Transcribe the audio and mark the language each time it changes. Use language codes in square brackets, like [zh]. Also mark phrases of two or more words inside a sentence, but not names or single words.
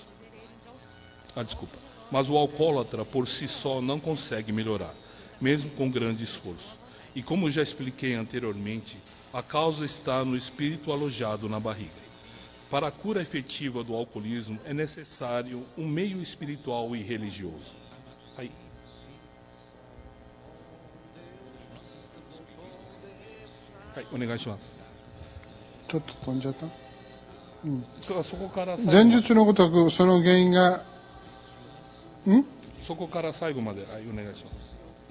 [pt] Mas o alcoólatra por si só não consegue melhorar, mesmo com grande esforço. E como já expliquei anteriormente, a causa está no espírito alojado na barriga. Para a cura efetiva do alcoolismo é necessário um meio espiritual e religioso. Aí. [ja] はい、お願いします。ちょっと飛んじゃった。そこから前述のごとくその原因がそこから最後まで、はい、お願いします。